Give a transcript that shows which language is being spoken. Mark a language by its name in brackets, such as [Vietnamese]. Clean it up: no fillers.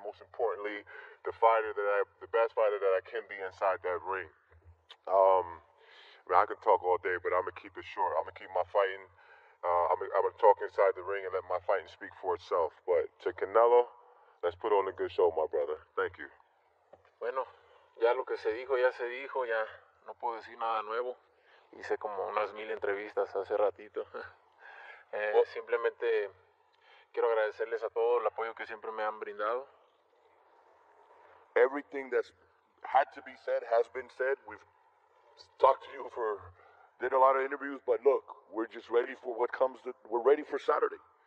[English] Most importantly, the best fighter that I can be inside that ring. I can talk all day, but I'm going to keep it short. I'm going to keep my fighting. I'm going to talk inside the ring and let my fighting speak for itself. But to Canelo, let's put on a good show, my brother. Thank you. [Spanish] Bueno, ya lo que se dijo, ya no puedo decir nada nuevo. Hice como unas 1000 entrevistas hace ratito. Simplemente quiero agradecerles a todos el apoyo que siempre me han brindado. [English] Everything that's had to be said has been said. We've talked to you did a lot of interviews, but look, we're just ready for what comes. We're ready for Saturday.